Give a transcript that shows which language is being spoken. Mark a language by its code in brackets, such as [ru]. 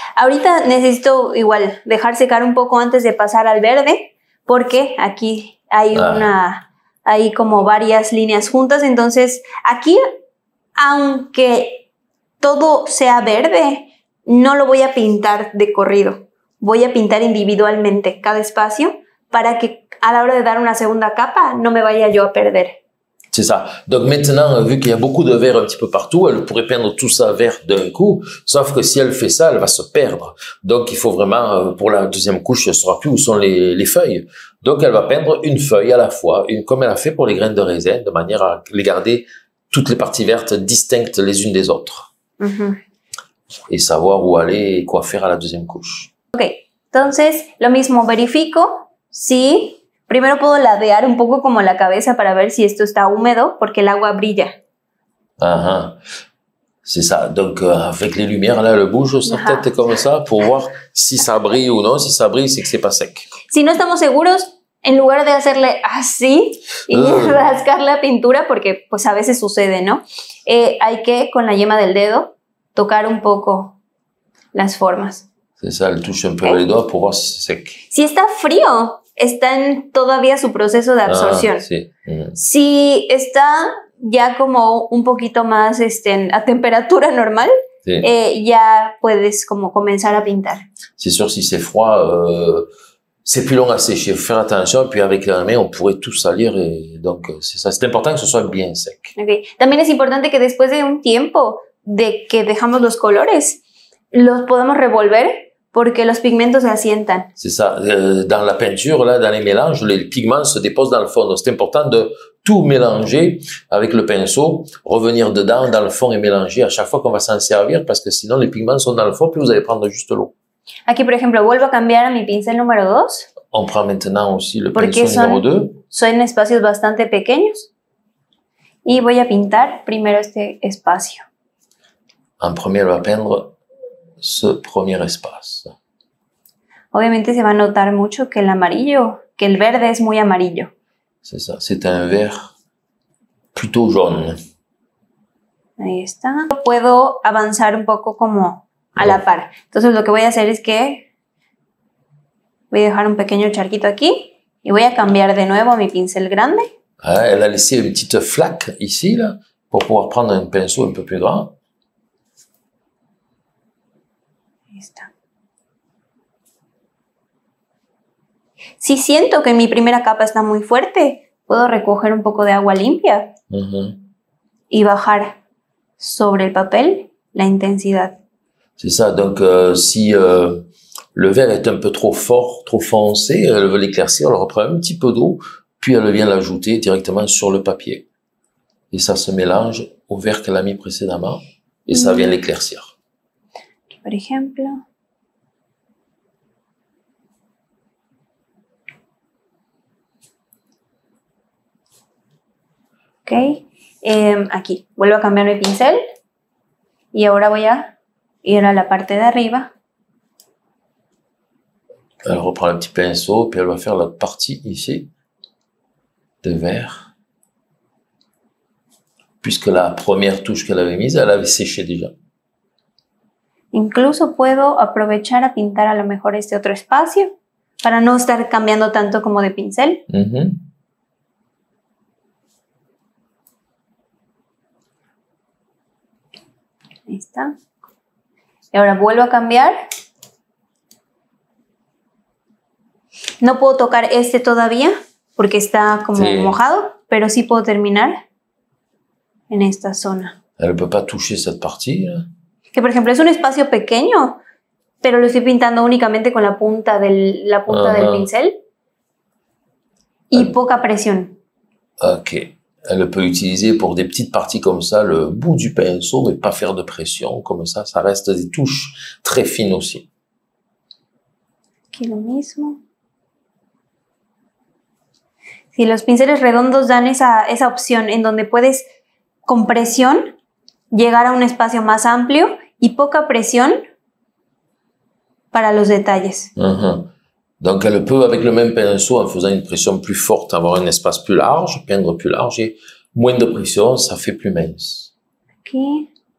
[es] Ahorita necesito igual dejar secar un poco antes de pasar al verde, porque aquí hay hay como varias líneas juntas. Entonces, aquí, aunque todo sea verde, no lo voy a pintar de corrido. Voy a pintar individualmente cada espacio para que a la hora de dar una segunda capa no me vaya yo a perder. [fr] C'est ça. Donc maintenant, vu qu'il y a beaucoup de vert un petit peu partout, elle pourrait peindre tout ça vert d'un coup, sauf que si elle fait ça, elle va se perdre. Donc il faut vraiment, pour la deuxième couche, elle ne saura plus où sont les feuilles. Donc elle va peindre une feuille à la fois, comme elle a fait pour les graines de raisin, de manière à les garder toutes les parties vertes distinctes les unes des autres. Et savoir où aller et quoi faire à la deuxième couche. [es] Ok, entonces lo mismo, verifico si... Primero puedo ladear un poco como la cabeza para ver si esto está húmedo, porque el agua brilla. [fr] C'est ça. Donc, avec les lumières, là, elle bouge sa tête comme ça pour voir si ça brille ou non. Si ça brille, c'est que c'est pas sec. [es] Si no estamos seguros, en lugar de hacerle así y rascar la pintura, porque pues a veces sucede, ¿no? Hay que, con la yema del dedo, tocar un poco las formas. [fr] C'est ça, elle touche un peu les doigts pour voir si c'est sec. [es] Si está frío, está en todavía su proceso de absorción. Sí. Si está ya como un poquito más a temperatura normal, Sí. Ya puedes como comenzar a pintar. [fr] C'est sûr, si c'est froid, c'est plus long à sécher. Faut faire attention, puis avec la main, on pourrait tout salir. Et donc, c'est ça. C'est important que ce soit bien sec. [en] Okay. [es] También es importante que después de un tiempo de que dejamos los colores, los podemos revolver porque los pigmentos se asientan. [fr] C'est ça. Dans la peinture, là, dans les mélanges, les pigments se déposent dans le fond. Donc, c'est important de tout mélanger avec le pinceau, revenir dedans, dans le fond et mélanger à chaque fois qu'on va s'en servir parce que sinon, les pigments sont dans le fond, puis vous allez prendre juste l'eau. [es] Aquí, por ejemplo, vuelvo a cambiar a mi pincel número 2. [fr] On prend maintenant aussi le [es] Porque [fr] pinceau numéro 2. [es] Son espacios bastante pequeños. Y voy a pintar primero este espacio. [fr] En premier, elle va peindre ce premier espace. [es] Obviamente se va a notar mucho que el amarillo, que el verde es muy amarillo. [fr] C'est ça, c'est un vert plutôt jaune. [es] Ahí está. Puedo avanzar un poco como a la par. Entonces lo que voy a hacer es que voy a dejar un pequeño charquito aquí y voy a cambiar de nuevo a mi pincel grande. [fr] Ah, elle a laissé une petite flaque ici, là, pour pouvoir prendre un pinceau un peu plus grand. Ahí está. Si siento que mi primera capa está muy fuerte, puedo recoger un poco de agua limpia y bajar sobre el papel la intensidad. C'est ça, donc si le vert est un peu trop fort, trop foncé, elle veut l'éclaircir, elle reprend un petit peu d'eau, puis elle vient l'ajouter directement sur le papier. Et ça se mélange au vert qu'elle a mis précédemment, et ça vient l'éclaircir. [es] Por ejemplo. Ok, aquí vuelvo a cambiar mi pincel y ahora voy a ir a la parte de arriba. [fr] Elle reprend un petit pinceau, puis elle va faire la partie ici de vert. Puisque la première touche qu'elle avait mise, elle avait séché déjà. [es] Incluso puedo aprovechar a pintar a lo mejor este otro espacio para no estar cambiando tanto como de pincel. Ahí está. Y ahora vuelvo a cambiar. No puedo tocar este todavía porque está como mojado, pero sí puedo terminar en esta zona. [fr] Elle ne peut pas toucher cette partie, là. [es] Que por ejemplo es un espacio pequeño, pero lo estoy pintando únicamente con la punta del pincel y poca presión. [en] Ok. [fr] Elle peut utiliser pour des petites parties comme ça le bout du pinceau, mais pas faire de pression. Comme ça reste des touches très fines aussi. [es] Aquí lo mismo. Sí, los pinceles redondos dan esa opción en donde puedes, con presión, llegar a un espacio más amplio y poca presión para los detalles. [fr] Donc, elle peut, avec le même pinceau, en faisant une pression plus forte, avoir un espace plus large, peindre plus large, et moins de pression, ça fait plus mince. [es] Aquí.